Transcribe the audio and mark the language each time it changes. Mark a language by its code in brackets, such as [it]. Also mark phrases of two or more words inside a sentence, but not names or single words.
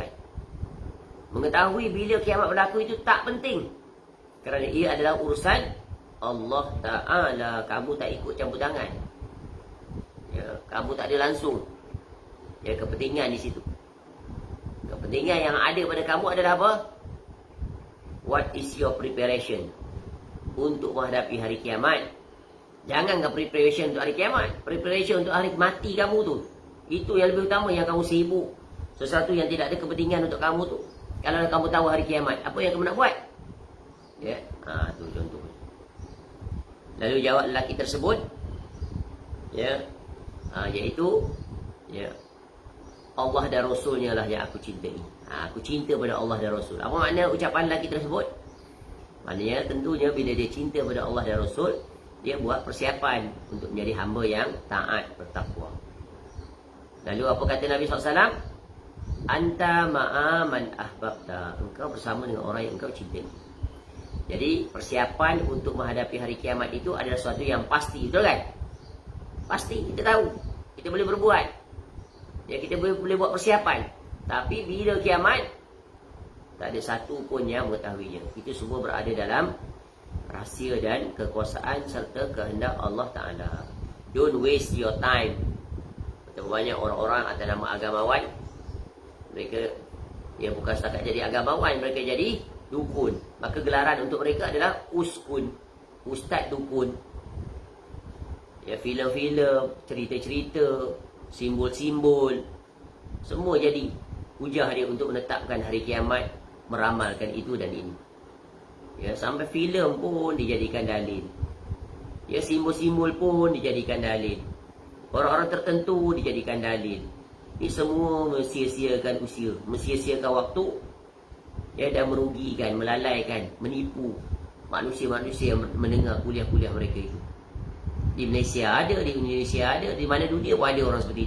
[ms] Mengetahui bila kiamat berlaku itu tak penting, kerana ia adalah urusan Allah Ta'ala. Kamu tak ikut campur tangan. Ya, kamu tak ada langsung ya kepentingan di situ. Kepentingan yang ada pada kamu adalah apa? [en] What is your preparation [ms] untuk menghadapi hari kiamat? Jangankan preparation untuk hari kiamat, preparation untuk hari mati kamu tu. Itu yang lebih utama, yang kamu sibuk. Sesuatu yang tidak ada kepentingan untuk kamu tu. Kalau kamu tahu hari kiamat, apa yang kamu nak buat? Ya, tu contoh. Lalu jawab lelaki tersebut, ya, iaitu, ya, Allah dan Rasulnya lah yang aku cintai. Aku cinta pada Allah dan Rasul. Apa makna ucapan lelaki tersebut? Maknanya tentunya bila dia cinta pada Allah dan Rasul, dia buat persiapan untuk menjadi hamba yang taat, bertakwa. Lalu apa kata Nabi SAW? [ar] أنت مع من أحببت. [ms] Engkau bersama dengan orang yang engkau cintai. Jadi persiapan untuk menghadapi hari kiamat itu adalah sesuatu yang pasti, betul kan? Pasti, kita tahu. Kita boleh berbuat. Ya, kita boleh buat persiapan. Tapi bila kiamat, tak ada satu pun yang mengetahuinya. Itu semua berada dalam rahsia dan kekuasaan serta kehendak Allah Ta'ala. [en] Don't waste your time. [ms] Betapa banyak orang-orang atas nama agamawan, mereka yang bukan setakat jadi agamawan, mereka jadi dukun. Maka gelaran untuk mereka adalah uskun, ustaz dukun. Ya, filem-filem, cerita-cerita, simbol-simbol, semua jadi hujah dia untuk menetapkan hari kiamat, meramalkan itu dan ini. Ya, sampai filem pun dijadikan dalil. Ya, simbol-simbol pun dijadikan dalil. Orang-orang tertentu dijadikan dalil. Ini semua mensia-siakan usia, mensia-siakan waktu, ya, dan merugikan, melalaikan, menipu manusia-manusia yang mendengar kuliah-kuliah mereka itu. Di Malaysia ada, di Indonesia ada, di mana dunia pun ada orang seperti itu.